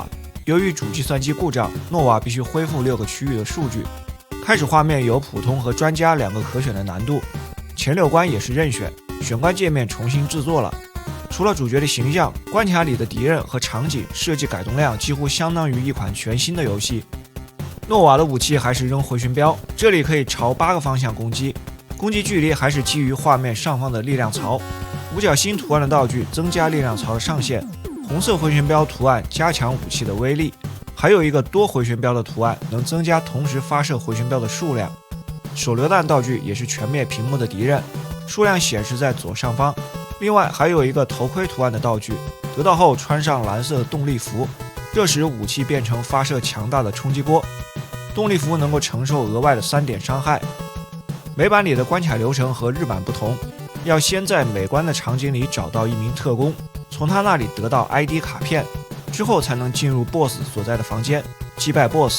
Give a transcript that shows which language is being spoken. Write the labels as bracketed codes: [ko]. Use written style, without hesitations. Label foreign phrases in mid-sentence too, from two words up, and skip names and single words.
[zh] 由於主計算機故障，諾瓦必須恢復6個區域的數據。開始畫面有普通和專家2個可選的難度，前6關也是任選，選關界面重新制作了。除了主角的形象，關卡裡的敵人和場景設計改動量幾乎相當於一款全新的遊戲。諾瓦的武器還是扔回旋镖，這裡可以朝8個方向攻擊，攻擊距離還是基於畫面上方的力量槽。五角星圖案的道具增加力量槽的上限，紅色回旋镖圖案加強武器的威力，還有一個多回旋镖的圖案能增加同時發射回旋镖的數量。手榴彈道具也是全滅屏幕的敌人，數量顯示在左上方。另外還有一個頭盔圖案的道具，得到後穿上藍色的動力服，這時武器變成發射強大的衝擊波，动力服能夠承受額外的3點傷害。美版裡的關卡流程和日版不同，要先在每關的场景裡找到一名特工，從他那裡得到 ID 卡片，之後才能進入 BOSS 所在的房間，擊敗 BOSS。